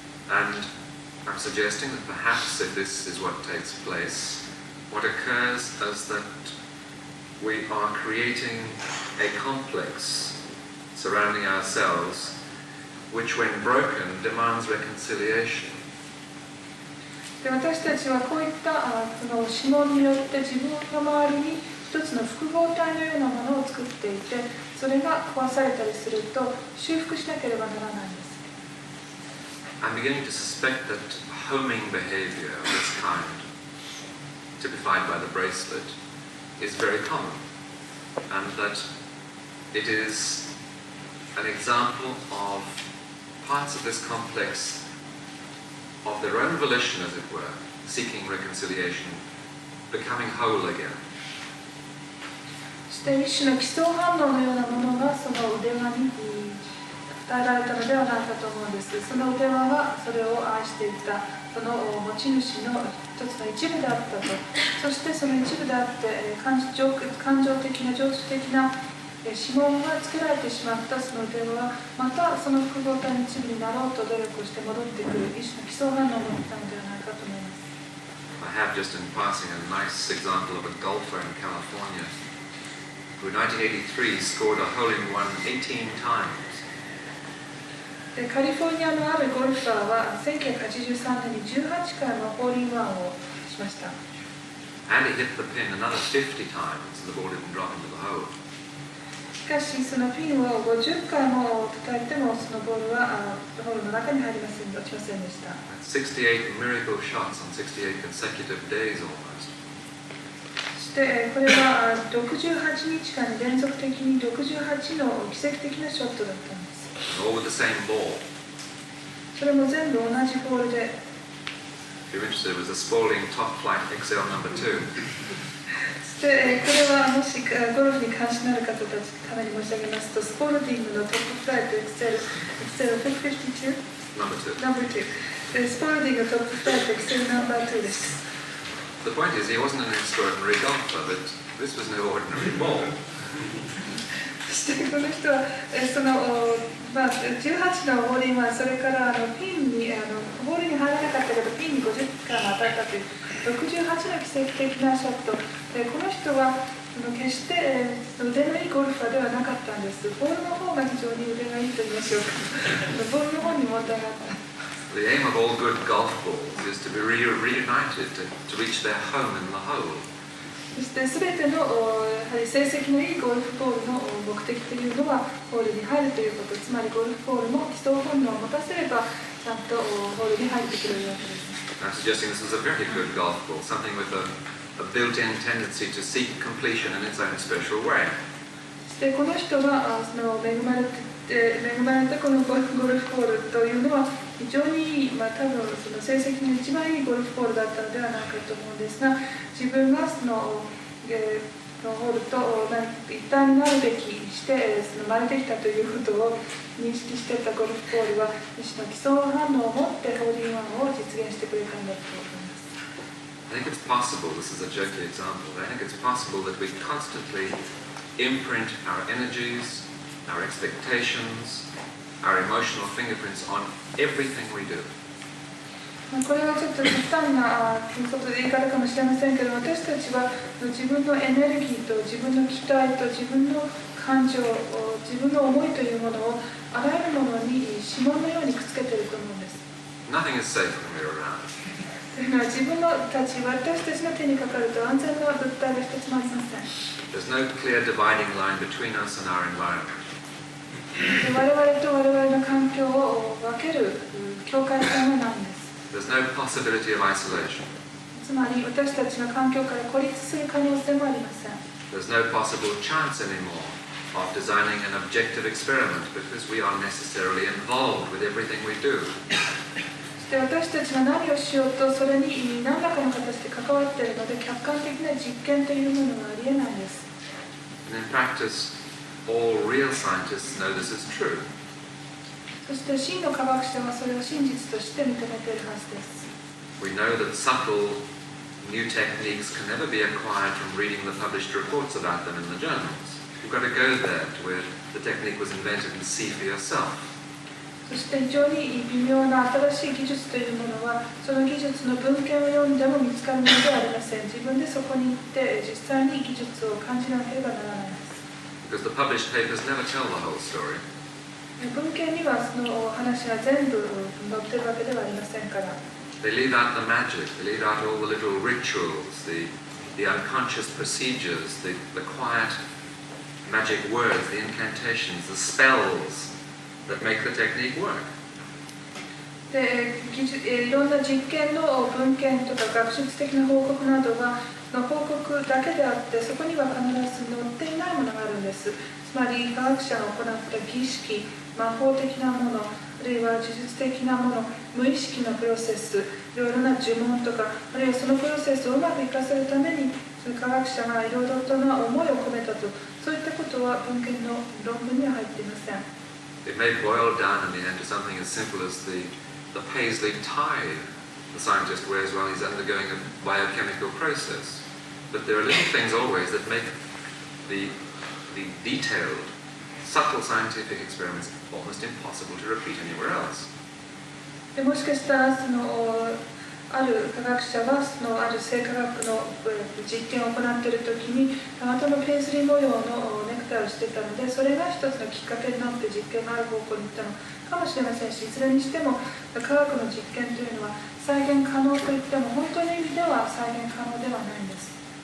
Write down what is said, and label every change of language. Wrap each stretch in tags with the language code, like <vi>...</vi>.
<en>And I'm suggesting that perhaps if this is what takes place, what occurs is that we are creating a complex surrounding ourselves which when broken demands reconciliation.</en> <ja>で、私たちはこういったこの指紋によって自分の周りに一つの複合体のようなものを作っていて、それが壊されたりすると修復しなければならないんです。</ja> <en>I'm beginning to suspect that homing behavior of this kind, typified by the bracelet, is very common, and that it is an example of parts of this complex of their own volition, as it were, seeking reconciliation, becoming whole again.</en> <ja>そして一種の基礎反応のようなものがその腕輪に与えられたのではないかと思うんです。その腕輪がそれを愛していたその持ち主の一つの一部であったと。そしてその一部であって感情的な情緒的な指紋がつけられてしまったその腕輪はまたその複合体の一部になろうと努力をして戻ってくる一種の基礎反応を持ったのではないかと思います。</ja> <en>I have just in passing a nice example of a golfer in California who in 1983 scored a hole-in-one 18 times.</en> <ja>カリフォルニアのあるゴルファーは1983年に18回もホールインワンをしました。</ja> <en>And he hit the pin another 50 times and the ball didn't drop into the hole.</en> <ja>しかしそのピンを50回も叩いてもそのボールはホールの中に入りません落ちませんでした。</ja> <en>68 miracle shots on 68 consecutive days almost.</en> <ja>そしてこれは68日間に連続的に68の奇跡的なショットだったんです。</ja> <en>All with the same ball.</en> <ja>それも全部同じボールで。</ja> <en>If you're interested, it was a Spalding Top Flight XL number 2.</en> <ja>そしてこれはもしゴルフに関心のある方たちのために申し上げますと、スポルディングのトップフライト XL52</ja> <en>Number 2.</en> <ja>スポルディングのトップフライト XL ナンバー2です。</ja> <en>The point is, he wasn't an extraordinary golfer, but this was no ordinary ball.</en> <ja>そしてこの人はその、18のホールインワン、それからピンにボールに入らなかったけどピンに50回も当たったという68の奇跡的なショットで、この人は決して腕のいいゴルファーではなかったんです。ボールの方が非常に腕がいいと言いましょうか。ボールの方に問題があった。</ja> <en>The aim of all good golf balls is to be reunited, to reach their home in the hole.</en> <ja>そして全てのやはり成績のいいゴルフボールの目的というのはホールに入るということ、つまりゴルフボールも基礎本能を持たせればちゃんとホールに入ってくれるわけです。</ja> <en>I'm suggesting this is a very good golf ball, something with a built-in tendency to seek completion in its own special way.</en> <ja>そしてこの人はその恵まれたこのゴルフボールというのは非常にいい、多分その成績の一番いいゴルフボールだったのではないかと思うんですが、自分がそのホールと一体になるべきして生まれてきたということを認識していたゴルフボールは一種の基礎反応を持ってホールインワンを実現してくれたんだと思います。</ja> <en>I think it's possible, this is a jokey example, I think it's possible that we constantly imprint our energies, our expectations, our emotional fingerprints on everything we do.</en> <ja>これはちょっと極端な言い方かもしれませんけど、私たちは自分のエネルギーと自分の期待と自分の感情、自分の思いというものをあらゆるものに指紋のようにくっつけていると思うんです。</ja> <en>Nothing is safe when we're around.</en> <ja>というのは自分たち、私たちの手にかかると安全な物体が一つもありません。</ja> <en>There's no clear dividing line between us and our environment.</en> <ja>我々と我々の環境を分ける境界線がないんです。</ja> <en>There's no possibility of isolation.</en> <ja>つまり私たちの環境から孤立する可能性もありません。</ja> <en>There's no possible chance anymore of designing an objective experiment because we are necessarily involved with everything we do.</en> <ja>そして私たちが何をしようとそれに何らかの形で関わっているので客観的な実験というものはありえないです。</ja> <en>And in practice, all real scientists know this is true.</en> <ja>そして真の科学者はそれを真実として認めているはずです。</ja> <en>We know that subtle new techniques can never be acquired from reading the published reports about them in the journals. You've got to go there to where the technique was invented and see for yourself.</en> <ja>そして非常に微妙な新しい技術というものはその技術の文献を読んでも見つかるものではありません。自分でそこに行って実際に技術を感じなければならないです。</ja> <en>Because the published papers never tell the whole story.</en> <ja>文献にはその話が全部載っているわけではありませんから。</ja> <en>They leave out the magic, they leave out all the little rituals, the unconscious procedures, the quiet magic words, the incantations, the spells that make the technique work.</en> <ja>でいろんな実験の文献とか学術的な報告などは報告だけであってそこには必ず載っていないものがあるんです。つまり科学者が行った儀式、魔法的なもの、あるいは呪術的なもの、無意識のプロセス、いろいろな呪文とか、あるいはそのプロセスをうまく活かせるために、その科学者がいろいろとな思いを込めたと、そういったことは文献の論文には入っていません。</ja> <en>It may boil down in the end to something as simple as the paisley tie the scientist wears while he's undergoing a biochemical process. But there are little things always that make the detailed, subtle scientific experiments almost impossible to repeat anywhere else.</en> <ja>でもしかしたらある科学者はある生化学の実験を行っているときにたまたまペイズリー模様のネクタイをしていたので、それが一つのきっかけになって実験がある方向に行ったのかもしれませんし、いずれにしても科学の実験というのは再現可能といっても本当の意味では再現可能ではないんです。</ja>